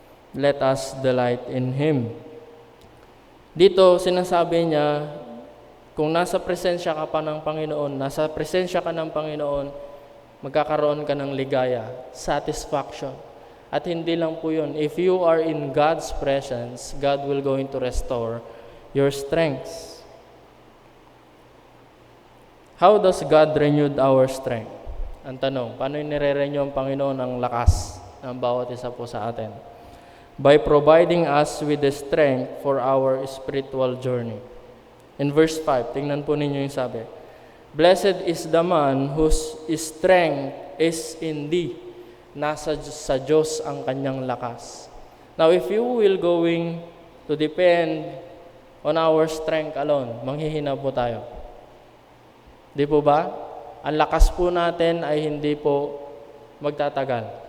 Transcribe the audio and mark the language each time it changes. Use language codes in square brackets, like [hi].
[en] Let us delight in Him. [tl] Dito, sinasabi niya, kung nasa presensya ka pa ng Panginoon, nasa presensya ka ng Panginoon, magkakaroon ka ng ligaya, satisfaction. At hindi lang po yun. [en] If you are in God's presence, God will going to restore your strengths. How does God renew our strength? [tl] Ang tanong, paano nire-renew ang Panginoon ang lakas ng bawat isa po sa atin? [en] By providing us with the strength for our spiritual journey. In verse 5, [tl] tingnan po ninyo yung sabi, [en] Blessed is the man whose strength is in thee. [tl] Nasa sa Diyos ang kanyang lakas. [en] Now, if you will going to depend on our strength alone, [tl] manghihina po tayo. Di po ba? Ang lakas po natin ay hindi po magtatagal.